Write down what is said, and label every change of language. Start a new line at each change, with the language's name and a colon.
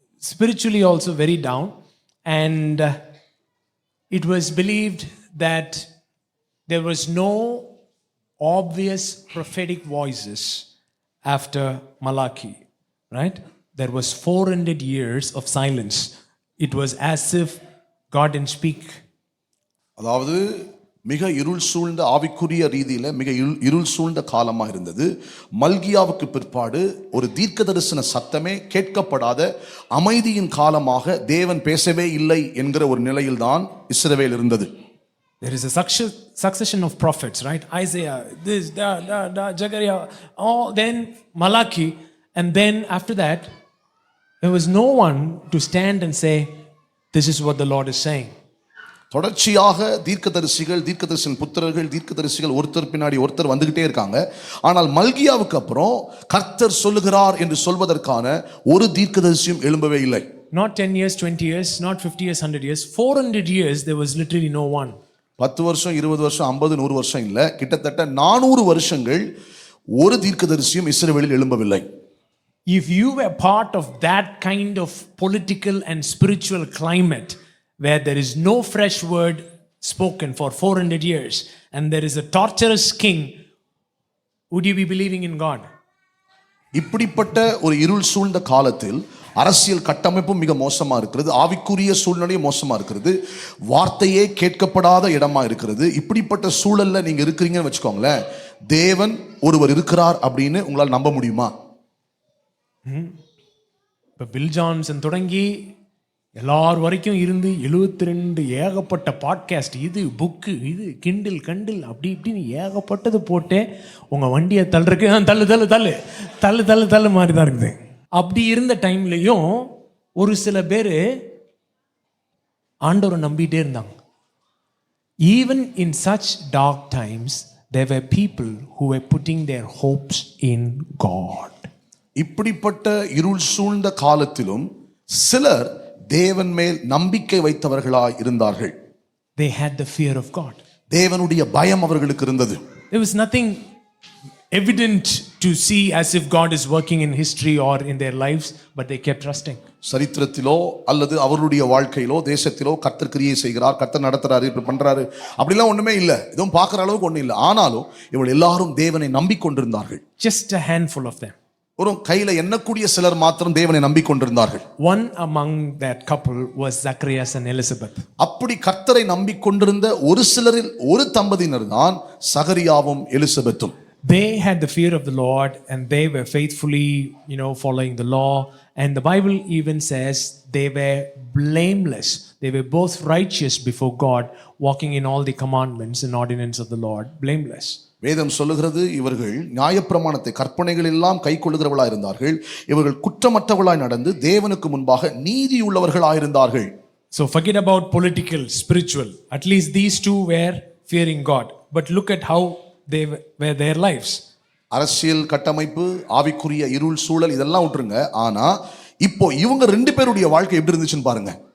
English: Spiritually also very down, and it was believed that there was no obvious prophetic voices after Malachi, right? There was 400 years of silence. It was as if God didn't speak.
Tamil: அதாவது மிக இருள் சூழ்ந்த ஆவிக்குரிய ரீதியில மிக இருள் சூழ்ந்த காலமா இருந்தது. மல்கியாவுக்கு பிற்பாடு ஒரு தீர்க்க தரிசன சத்தமே கேட்கப்படாத அமைதியின் காலமாக தேவன் பேசவே இல்லை என்கிற ஒரு நிலையில்தான் இஸ்ரவேல் இருந்தது.
English: There is a succession of prophets, right? Isaiah, this, Zechariah, then Malachi, and then after that, there was no one to stand and say, this is what the Lord is saying.
Tamil: தொடர்ச்சியாக தீர்க்கதரிசிகள் புத்திரர்கள் ஒருத்தர் பின்னாடி ஒருத்தர் வந்துகிட்டே இருக்காங்க. ஆனால் மல்கியாவுக்கு அப்புறம் கர்த்தர் சொல்லுகிறார் என்று சொல்வதற்கான ஒரு தீர்க்கதரிசியும் எழும்பவே இல்லை.
English: Not 10 years, 20 years, not 50 years, 100 years, 400 years there was literally no one.
Tamil: 10 வருஷம் 20 வருஷம் 50 100 வருஷம் இல்ல, கிட்டத்தட்ட 400 வருஷங்கள் ஒரு தீர்க்கதரிசியும் இஸ்ரவேலில் எழும்பவில்லை.
English: If you were part of that kind of political and spiritual climate where there is no fresh word spoken for 400 years and there is a torturous king, would you be believing in God?
Tamil: இப்படிப்பட்ட ஒரு இருள் சூழ்ந்த காலத்தில் அரசியல் கட்டமைப்பும் மிக மோசமா இருக்கிறது, ஆவிக்குரிய சூழ்நிலையும் மோசமா இருக்கிறது, வார்த்தையே கேட்கப்படாத இடமா இருக்கிறது. இப்படிப்பட்ட சூழல்ல நீங்க இருக்கிறீங்கன்னு வச்சுக்கோங்களேன், தேவன் ஒருவர் இருக்கிறார் அப்படின்னு உங்களால் நம்ப முடியுமா? இப்போ பில் ஜான்சன் தொடங்கி எல்லார் வரைக்கும் இருந்து 72 ஏகப்பட்ட பாட்காஸ்ட், இது புக்கு, இது கிண்டில் கண்டில் அப்படி இப்படின்னு ஏகப்பட்டது போட்டே உங்கள் வண்டியை தள்ளுறக்கு தள்ளு தள்ளு தள்ளு தள்ளு தள்ளு தள்ளு மாதிரி தான் இருக்குது. அப்படி இருந்த டைம்லையும் ஒரு சில பேர் ஆண்டவரை நம்பிட்டே இருந்தாங்க.
English: Even in such dark times there were people who were putting their hopes in God.
Tamil: இப்படிப்பட்ட இருள் சூழ்ந்த காலத்திலும் சிலர் தேவன் மேல் நம்பிக்கை வைத்தவர்களாய் இருந்தார்கள்.
English: They had the fear of God.
Tamil: தேவனுடைய பயம் அவர்களுக்கு இருந்தது.
English: There was nothing evident to see as if God is working in history or in their lives, but they kept trusting.
Tamil: சரித்திரத்திலோ அல்லது அவருடைய வாழ்க்கையிலோ தேசத்திலோ கர்த்தர் கிரியை செய்கிறார், கர்த்தர் நடத்துறாரு, இப்படி பண்றாரு அப்படிலாம் ஒண்ணுமே இல்லை, எதுவும் பார்க்குற அளவுக்கு ஒன்றும் இல்லை. ஆனாலும் இவர்கள் எல்லாரும் தேவனை நம்பிக்கொண்டிருந்தார்கள்.
English: Just a handful of them.
Tamil: ஒரு கையில எண்ணக்கூடிய சிலர் மாத்திரம் தேவனை நம்பிக்கொண்டிருந்தார்கள்.
English: One among that couple was Zacharias and Elizabeth.
Tamil: அப்படி கர்த்தரை நம்பிக்கொண்டிருந்த ஒரு சிலரில் ஒரு தம்பதியினர் தான் சகரியாவும் எலிசபெத்தும்.
English: They had the fear of the Lord and they were faithfully, following the law. And the Bible even says they were blameless. They were both righteous before God, walking in all the commandments and ordinances of the Lord, blameless.
Tamil: வேதம் சொல்லுகிறது, இவர்கள் நியாயப்பிரமாணத்தை கற்பனைகள் எல்லாம் கை கொள்ளுகிறவர்களாய் இருந்தார்கள், இவர்கள் குற்றமற்றவர்களாய் நடந்து தேவனுக்கு முன்பாக நீதியுள்ளவர்களாய் இருந்தார்கள்.
English: So forget about political, spiritual. At least these two were fearing God. But look at how they were their lives.
Tamil: அரசியல் கட்டமைப்பு, ஆவிக்குரிய இருள் சூழல் இதெல்லாம் விட்டுருங்க. ஆனா இப்போ இவங்க ரெண்டு பேருடைய வாழ்க்கை எப்படி இருந்துச்சுன்னு பாருங்க.